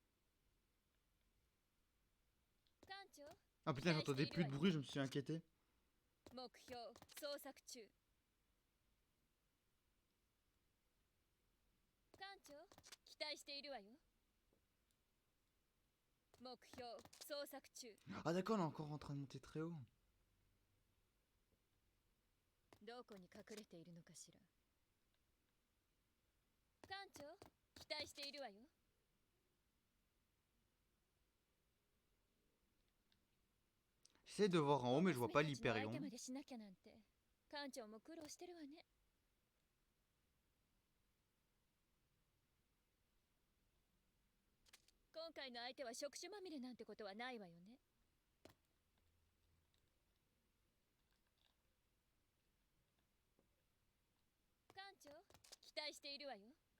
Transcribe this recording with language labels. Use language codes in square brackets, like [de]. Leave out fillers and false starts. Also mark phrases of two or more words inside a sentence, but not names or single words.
[fr] Ah putain j'entendais plus de bruit, je me suis inquiété. [ja] 目標捜索中。艦長、期待しているわよ。目標捜索中。 [fr] Ah d'accord, on est encore en train de monter très haut. [ja] どこに隠れているのかしら。艦長、期待しているわよ。 [fr] J'essaie de voir en haut, mais je vois pas [ja] 娘たちの相手 [fr] l'Hyperion. [ja] までしなきゃなんて、艦長も苦労してるわね。今回の相手は触手まみれなんてことはないわよね。艦長、期待しているわよ。